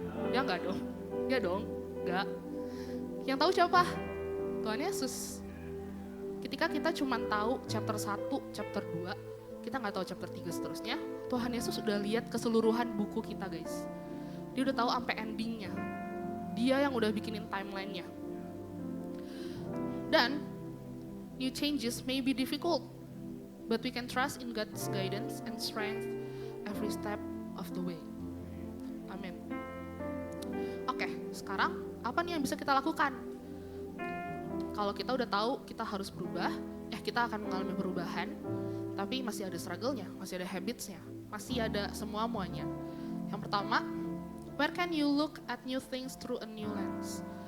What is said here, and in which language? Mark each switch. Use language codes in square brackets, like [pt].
[id] Ya nggak dong? Ya dong? Nggak. Yang tahu siapa? Tuhan Yesus. Ketika kita cuma tahu chapter 1, chapter 2, kita nggak tahu chapter 3 seterusnya, Tuhan Yesus udah lihat keseluruhan buku kita guys. Dia udah tahu sampai endingnya. Dia yang udah bikinin timelinenya. Dan [en] new changes may be difficult, but we can trust in God's guidance and strength every step of the way. [id] Amin. Oke, sekarang apa nih yang bisa kita lakukan? Kalau kita udah tahu kita harus berubah, kita akan mengalami perubahan, tapi masih ada struggle-nya, masih ada habits-nya, masih ada semuanya. Yang pertama, [en] where can you look at new things through a new lens?